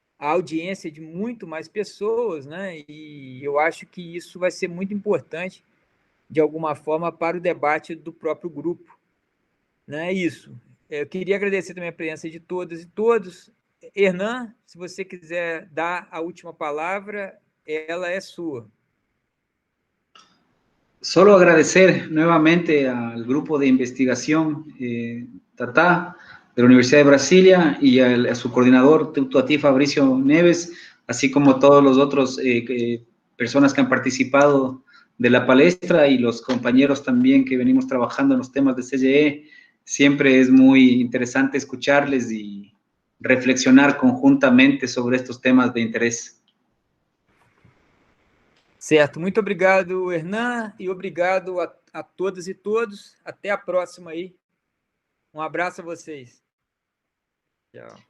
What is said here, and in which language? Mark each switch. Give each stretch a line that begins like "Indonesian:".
Portuguese: audiência de muito mais pessoas, né? E eu acho que isso vai ser muito importante, de alguma forma, para o debate do próprio grupo. Né? Isso. Eu queria agradecer também a presença de todas e todos. Hernan, se você quiser dar a última palavra, ela é sua.
Spanish: Solo agradecer nuevamente al grupo de investigación Tata de la Universidad de Brasilia y a su coordinador, a ti, Fabricio Neves, así como todos los otros personas que han participado de la palestra y los compañeros también que venimos trabajando en los temas de CGE. Siempre es muy interesante escucharles y reflexionar conjuntamente sobre estos temas de interés.
Portuguese: Certo, muito obrigado, Hernan, e obrigado a todas e todos. Até a próxima aí. Um abraço a vocês. Tchau.